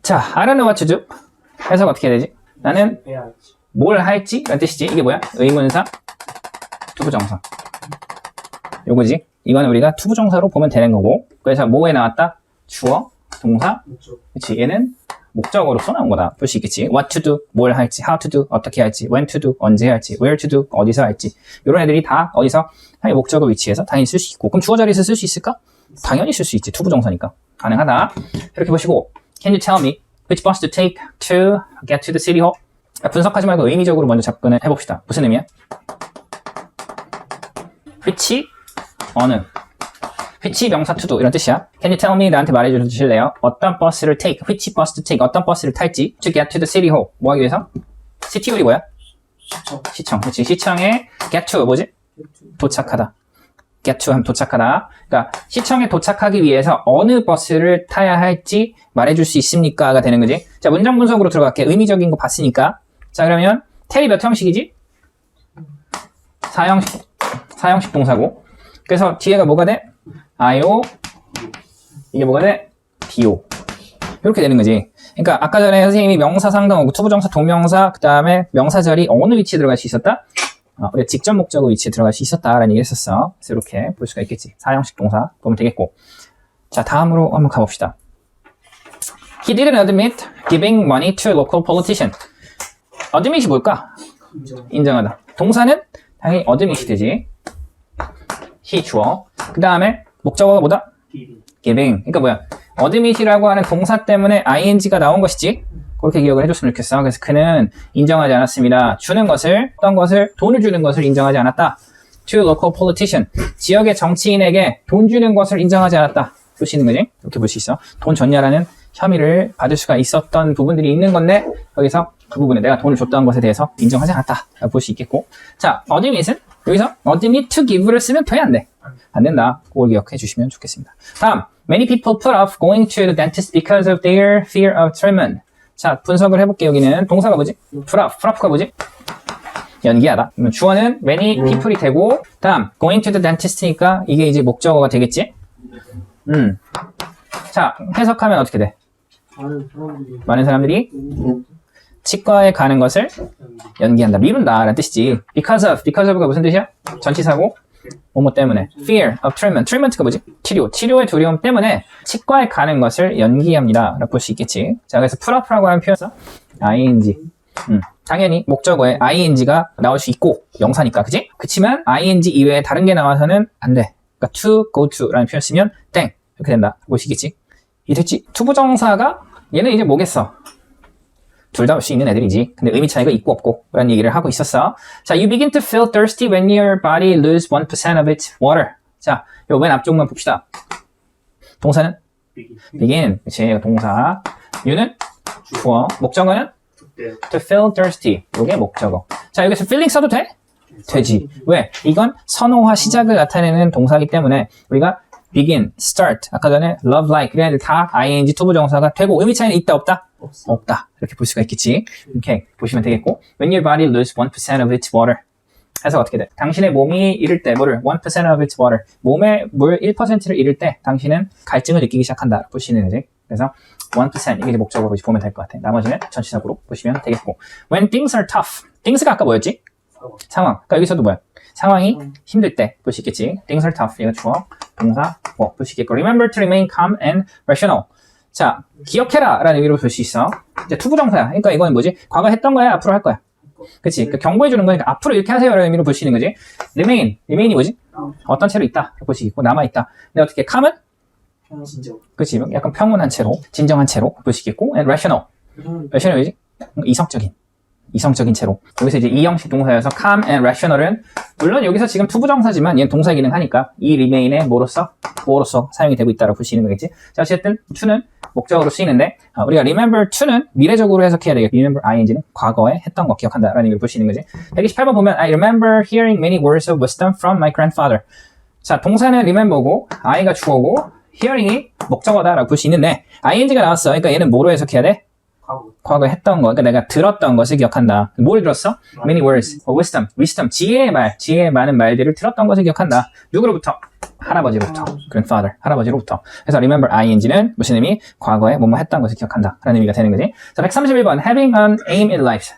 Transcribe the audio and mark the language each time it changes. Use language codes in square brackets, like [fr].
[ko] 자, [en] I don't know what to do. [ko] 해석 어떻게 해야 되지? 나는 뭘 할지? 라는 뜻이지. 이게 뭐야? 의문사, 투부정사. 요거지. 이거는 우리가 투부정사로 보면 되는 거고. 그래서 뭐에 나왔다? 주어, 동사. 그치. 얘는 목적어로서 나온 거다. 볼 수 있겠지. [en] What to do, [ko] 뭘 할지, [en] how to do, [ko] 어떻게 할지, [en] when to do, [ko] 언제 할지, [en] where to do, [ko] 어디서 할지. 이런 애들이 다 어디서 목적어 위치에서 당연히 쓸 수 있고. 그럼 주어 자리에서 쓸 수 있을까? 당연히 쓸 수 있지. 투부정사니까. 가능하다. 이렇게 보시고. [en] Can you tell me which bus to take to get to the city hall? [ko] 분석하지 말고 의미적으로 먼저 접근을 해봅시다. 무슨 의미야? which, 어느. which 명사 to do 이런 뜻이야. [en] Can you tell me? [ko] 나한테 말해줘 주실래요? 어떤 버스를 [en] take, which bus to take, [ko] 어떤 버스를 탈지 [en] to get to the city hall. [ko] 뭐 하기 위해서? city hall이 뭐야? 시청. 그치. 시청에 get to 뭐지? 도착하다. get to 하면 도착하다. 그러니까 시청에 도착하기 위해서 어느 버스를 타야 할지 말해줄 수 있습니까?가 되는 거지. 자, 문장 분석으로 들어갈게. 의미적인 거 봤으니까. 자, 그러면 텔이 몇 형식이지? 4형식 동사고. 그래서 뒤에가 뭐가 돼? IO, 이게 뭐가 돼? DO. 이렇게 되는 거지. 그러니까 아까 전에 선생님이 명사 상당어구, 투부정사, 동명사, 그 다음에 명사절이 어느 위치에 들어갈 수 있었다? 우리가 직접 목적어 위치에 들어갈 수 있었다라는 얘기를 했었어. 그래서 이렇게 볼 수가 있겠지. 4형식 동사 보면 되겠고. 자, 다음으로 한번 가봅시다. [en] He didn't admit giving money to a local politician. [ko] admit이 뭘까? 인정하다. 동사는 당연히 admit이 되지. he 주어. 그 다음에 목적어가 뭐다? giving. 그러니까 뭐야? admit이라고 하는 동사 때문에 ing가 나온 것이지. 그렇게 기억을 해줬으면 좋겠어. 그래서 그는 인정하지 않았습니다. 주는 것을, 어떤 것을, 돈을 주는 것을 인정하지 않았다. [en] To local politician. [ko] 지역의 정치인에게 돈 주는 것을 인정하지 않았다. 볼 수 있는 거지? 이렇게 볼 수 있어. 돈 줬냐라는 혐의를 받을 수가 있었던 부분들이 있는 건데, 여기서 그 부분에 내가 돈을 줬다는 것에 대해서 인정하지 않았다. 볼 수 있겠고. 자, admit은 여기서 admit to give를 쓰면 돼, 안 돼? 안 된다. 그걸 기억해 주시면 좋겠습니다. [en] 다음, many people put off going to the dentist because of their fear of treatment. [ko] 자, 분석을 해볼게. 여기는 동사가 뭐지? 프라프가 뭐지? 연기하다. 그러면 주어는 many people이 되고, 다음 [en] going to the dentist [ko] 니까 이게 이제 목적어가 되겠지? 자, 해석하면 어떻게 돼? 많은 사람들이 치과에 가는 것을 연기한다. 미룬다 라는 뜻이지. because of가 무슨 뜻이야? 전치사고 뭐뭐 때문에. fear of treatment가 뭐지? 치료의 두려움 때문에 치과에 가는 것을 연기합니다 라고 볼 수 있겠지. 자, 그래서 풀업라고 하는 표현에서 ing. 당연히 목적어에 ing가 나올 수 있고 명사니까, 그치? 그치만 ing 이외에 다른 게 나와서는 안 돼. 그러니까 to, go to 라는 표현 쓰면 땡 이렇게 된다. 볼 수 있겠지? 이 됐지? 투부정사가 얘는 이제 뭐겠어? 둘 다 올 수 있는 애들이지. 근데 의미 차이가 있고 없고 라는 얘기를 하고 있었어. [en] 자, you begin to feel thirsty when your body loses 1% of its water. [ko] 자, 요 맨 앞쪽만 봅시다. 동사는 begin. 그치, 동사. you는 주어. 목적어는 to feel thirsty. 요게 목적어. 자, 여기서 feeling 써도 돼? 되지. 왜? 이건 선호와 시작을 나타내는 동사이기 때문에 우리가 begin, start, 아까 전에 love, like 이런 애들 다 ing 투부정사가 되고 의미 차이는 있다 없다? 없다. 이렇게 볼 수가 있겠지. 이렇게 보시면 되겠고 [en] when your body loses 1% of its water [ko] 해서 어떻게 돼? 당신의 몸이 잃을 때 뭐를 [en] 1% of its water [ko] 몸의 물 1%를 잃을 때 당신은 갈증을 느끼기 시작한다. 보시는 거지. 그래서 1% 이게 이제 목적으로 보면 될 것 같아. 나머지는 전치사구로 보시면 되겠고 [en] when things are tough [ko] things가 아까 뭐였지? 상황. 그러니까 여기서도 뭐야? 상황이 힘들 때 볼 수 있겠지. [en] Things are tough. [ko] 얘가 주어, 동사, 뭐 볼 수 있겠고. [en] Remember to remain calm and rational. [ko] 자, 기억해라 라는 의미로 볼 수 있어. 이제 투부정사야. 그러니까 이건 뭐지? 과거 했던 거야? 앞으로 할 거야? 그치? 그러니까 경고해 주는 거니까 앞으로 이렇게 하세요 라는 의미로 볼 수 있는 거지. remain이 뭐지? 어떤 채로 있다. 볼 수 있고 남아있다. 근데 어떻게 calm은? 그치? 약간 평온한 채로, 진정한 채로 볼 수 있겠고. And rational. rational 뭐지? 이성적인 채로. 여기서 이제 이 형식 동사여서 calm and rational은 물론 여기서 지금 투부정사지만 얘는 동사 기능 하니까 이 remain의 뭐로서 사용이 되고 있다고 볼 수 있는 거겠지. 자, 어쨌든 to는 목적으로 쓰이는데 우리가 remember to는 미래적으로 해석해야 되겠고 remember ing는 과거에 했던 거 기억한다라는 의미로 볼 수 있는 거지. 128번 보면 [en] I remember hearing many words of wisdom from my grandfather. [ko] 자, 동사는 remember고 I가 주어고 hearing이 목적어다라고 볼 수 있는데 ing가 나왔어. 그러니까 얘는 뭐로 해석해야 돼? 과거에 했던 거, 그러니까 내가 들었던 것을 기억한다. 뭘 들었어? [en] Many words, wisdom, [ko] 지혜의 많은 말들을 들었던 것을 기억한다. 누구로부터? 할아버지로부터. Grandfather, 할아버지로부터. 그래서 remember ing는 무슨 의미? 과거에 뭐뭐 했던 것을 기억한다. 라는 의미가 되는 거지. [en] 자, 131번, having an aim in life.